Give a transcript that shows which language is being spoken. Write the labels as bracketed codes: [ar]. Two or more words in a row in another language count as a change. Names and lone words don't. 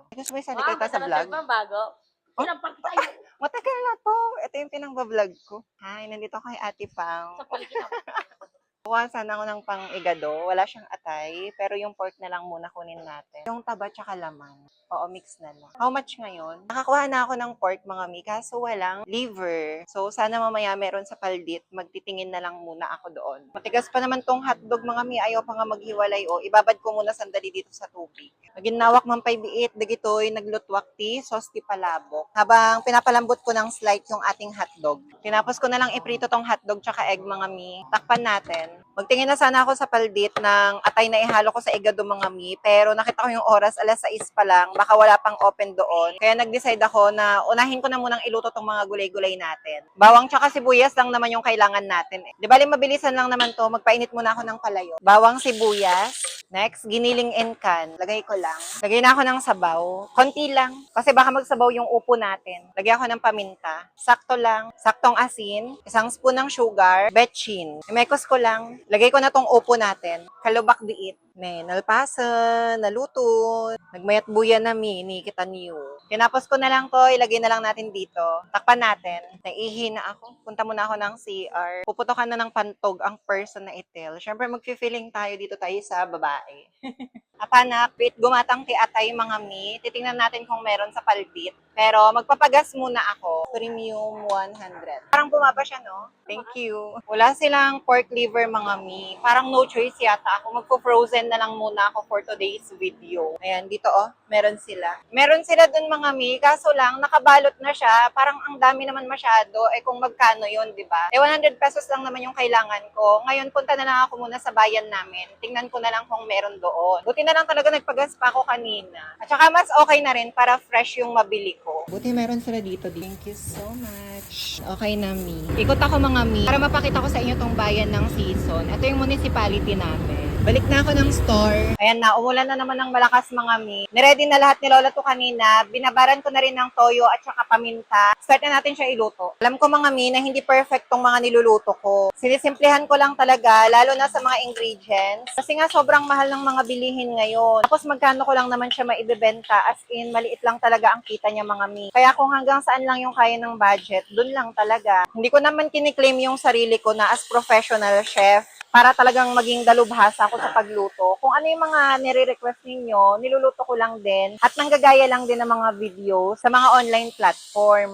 [tl] Gusto mo isali kita sa vlog? Bago. Oh? Sinampak tayo. Matagal na to. Ito yung pinang-vlog ko. Hi, nandito kay Ate Pang. Sa paligid. Kuha sana ako ng pang-igado. Wala siyang atay, pero yung pork na lang muna kunin natin. Yung taba tsaka laman. Oo, mix na lang. [en] How much [tl] ngayon? Nakakuha na ako ng pork, mga Mi, kaso walang liver. So, sana mamaya meron sa Paldit. Magtitingin na lang muna ako doon. Matigas pa naman tong hotdog, mga Mi. Ayaw pa nga maghiwalay. O, ibabad ko muna sandali dito sa tubig. [ilo] Naginawak man pay biit, dagitoy, naglutwak ti, sauce ti palabok. [tl] Habang pinapalambot ko ng slight yung ating hotdog. Tinapos ko na lang iprito tong hotdog tsaka egg, mga Mi. Takpan natin. Magtingin na sana ako sa Paldit ng atay na ihalo ko sa igado, mga Mi. Pero nakita ko yung oras, 6:00 pa lang. Baka wala pang open doon. Kaya nag-decide ako na unahin ko na munang iluto tong mga gulay-gulay natin. Bawang tsaka sibuyas lang naman yung kailangan natin. Di bali, mabilisan lang naman to. Magpainit muna ako ng palayo. Bawang, sibuyas. Next, giniling and can. Lagay ko lang. Lagay na ako ng sabaw. Konti lang. Kasi baka magsabaw yung upo natin. Lagay ako ng paminta. Sakto lang. Saktong asin. 1 spoon ng sugar. Betchin. Imekos ko lang. Lagay ko na tong upo natin. [ilo] Kalubak biit. Nalpasan, naluto, nagmayat buya na Mi, [tl] kita niyo. Tinapos ko na lang to, ilagay na lang natin dito. Takpan natin. Naihi na ako. Punta muna ako ng CR. Puputokan na ng pantog ang person na itil. Syempre, mag-feeling tayo dito tayo sa babae. [ilo] Apanak, wait, gumatang ti atay, [tl] mga Mi. Titingnan natin kung meron sa Paldit. Pero magpapagas muna ako. Premium 100. Parang bumaba siya, no? [en] Thank you. [tl] Wala silang pork liver, mga Mi. Parang [en] no choice [tl] yata ako. Magpo-frozen na lang muna ako [en] for today's video. [tl] Ayan, dito oh, meron sila. Meron sila dun, mga Mi. Kaso lang, nakabalot na siya. Parang ang dami naman masyado. Eh kung magkano yun, di ba? 100 pesos lang naman yung kailangan ko. Ngayon, punta na lang ako muna sa bayan namin. Tingnan ko na lang kung meron doon. Buti na lang talaga nagpagas pa ako kanina. At saka mas okay na rin para fresh yung mabili ko. Buti meron sila dito. [en] Thank you so much. [tl] Okay na, Mi. Ikot ako, mga Mi, para mapakita ko sa inyo tong bayan ng Season. Ito yung municipality namin. Balik na ako ng store. Ayan na, umulan na naman ng malakas, mga Mi. Niready na lahat ni Lola to kanina. Binabaran ko na rin ng toyo at saka paminta. Start na natin siya iluto. Alam ko, mga Mi, na hindi perfect tong mga niluluto ko. Sinisimplihan ko lang talaga, lalo na sa mga ingredients. Kasi nga sobrang mahal ng mga bilihin ngayon. Tapos magkano ko lang naman siya maibebenta, [en] as in [tl] maliit lang talaga ang kita niya, mga Mi. Kaya kung hanggang saan lang yung kaya ng budget, dun lang talaga. Hindi ko naman kiniklaim yung sarili ko na [en] as professional chef [tl] para talagang maging dalubhasa ako sa pagluto. Kung ano yung mga nire-request ninyo, niluluto ko lang din at nanggagaya lang din ng mga video sa mga [en] online platform.